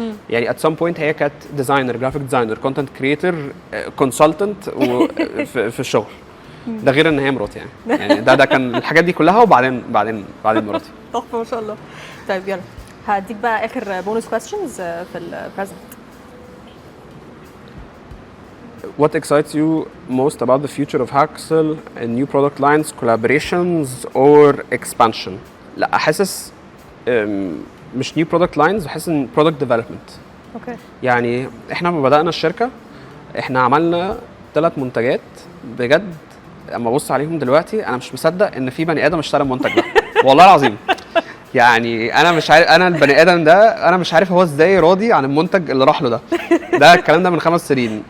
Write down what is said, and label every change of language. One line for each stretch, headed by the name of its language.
Arabic: يعني ات سام بوينت هي كانت ديزاينر، جرافيك ديزاينر، كونتنت كريتور، كونسلتنت في الشغل. ده غير ان هي مراتي يعني ده كان الحاجات دي كلها، وبعدين مراتي. تحفه ما شاء الله. طيب يلا هديك بقى اخر بونus questions في البريزنت.
English: What excites you most about the future of Haxel and new product lines, collaborations or expansion؟
Arabic: لا حاسس مش new product lines، بحس ان product development. يعني احنا لما بدأنا الشركة احنا عملنا 3 منتجات بجد اما ابص عليهم دلوقتي انا مش مصدق ان في بني ادم اشترى المنتج ده. والله العظيم يعني انا مش عارف، انا البني ادم ده انا مش عارف هو ازاي راضي عن المنتج اللي راح له ده الكلام ده من 5 سنين.